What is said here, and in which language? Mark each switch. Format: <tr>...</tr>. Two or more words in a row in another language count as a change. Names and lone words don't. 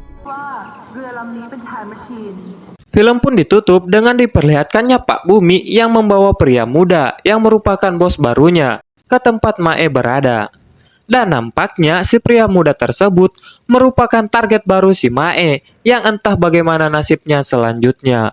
<th>ว่าเรือลำนี้เป็น</th> <en>time machine</en> <id>Film pun ditutup dengan diperlihatkannya Pak Bumi yang membawa pria muda yang merupakan bos barunya ke tempat Mae berada. Dan nampaknya si pria muda tersebut merupakan target baru si Mae yang entah bagaimana nasibnya selanjutnya.</id>